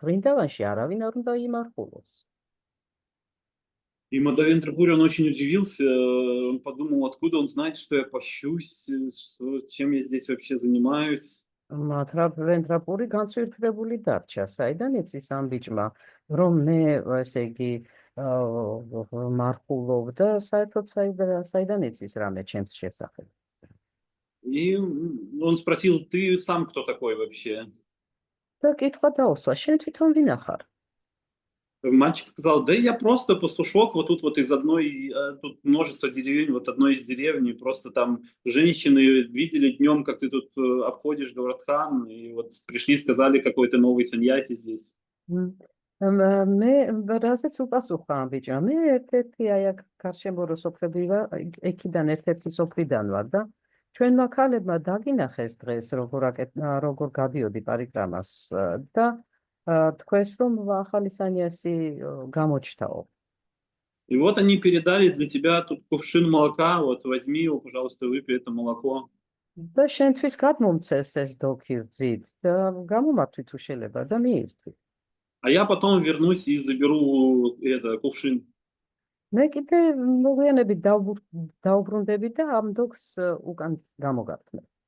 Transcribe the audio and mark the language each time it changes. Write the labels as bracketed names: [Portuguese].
[Georgian] ვრინდავანში არავინ არ უნდა იმარხულოს. [Russian] И Мадавендра Пури, он очень удивился, он подумал, откуда он знает, что я пощусь, чем я здесь вообще занимаюсь. [Georgian] მადავენდრა პური განსვირთებული დარჩა, საიდან იცის ამ ბიჭმა, რომ მე ესე იგი მარხულობ და საერთოდ საიდან იცის რამე ჩემს შესახებ. [Russian] И он спросил: ты сам кто такой вообще? [Georgian] და კითხვა დაუსვა, შენ თვითონ ვინ ახარ? [Russian] Мальчик сказал: да я просто пастушок, вот тут вот из одной, тут множество деревень, вот одной из деревни, просто там женщины видели днем, как ты тут обходишь Говардхан, и вот пришли, сказали, какой-то новый саньяси здесь. [Georgian] მე რაზეც უპასუხა ამ ბიჭმა, მე ერთ-ერთი აი აქ გარშემო სოფლები ვარ, იქიდან ერთ-ერთი სოფლიდან ვარ და ჩვენმა ქალებმა დაგინახეს დღეს როგორ გადიოდი პარიკრამას და თქვეს რომ ახალი სანიასი გამოჩნდაო. [Russian] И вот они передали для тебя тут кувшин молока, вот возьми его, пожалуйста, выпей это молоко. [Georgian] და შენთვის გადმომცეს ეს დოქირძით და გამომართვი თუ შეიძლება და მიირთვი. [Russian] А я потом вернусь и заберу это кувшин. [Georgian] მე კიდე მოგვიანებით დაუბრუნდები და ამ დოქს უკან გამოგართმევ.